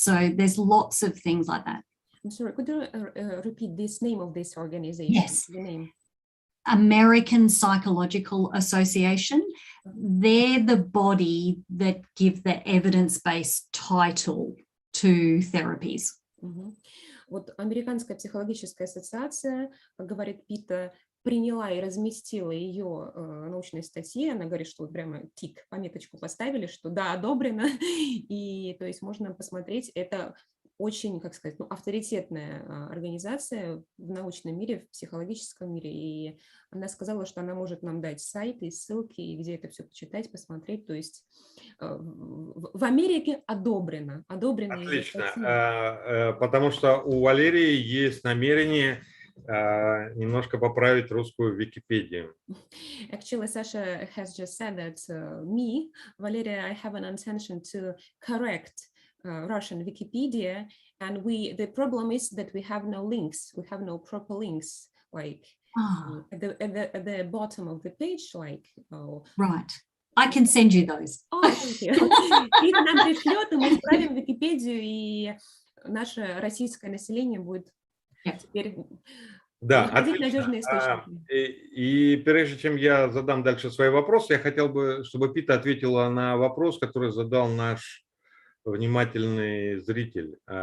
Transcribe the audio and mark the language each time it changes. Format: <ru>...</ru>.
<en>So there's lots of things like that. I'm sorry, could you repeat this name of this organization? Yes. The name. American Psychological Association. They're the body that give the evidence-based title to therapies.</en> <ru>Вот Американская психологическая ассоциация, как говорит Пита, приняла и разместила ее научные статьи. Она говорит, что вот прямо тик, пометочку поставили, что да, одобрено. И то есть можно посмотреть, это очень, как сказать, ну, авторитетная организация в научном мире, в психологическом мире. И она сказала, что она может нам дать сайты, ссылки, где это все почитать, посмотреть. То есть в Америке одобрено. Отлично, потому что у Валерии есть намерение немножко поправить русскую Википедию.</ru> <en>Actually, Sasha has just said that Valeria, I have an intention to correct Russian Wikipedia, and the problem is that we have no links, we have no proper links, like at the bottom of the page, like. Right. I can send you those. Thank you.</en> <ru>Пита нам пришлет, и мы исправим Википедию, и наше российское население будет теперь находить надежные источники. И прежде чем я задам дальше свои вопросы, я хотел бы, чтобы Пита ответила на вопрос, который задал наш внимательный зритель.</ru>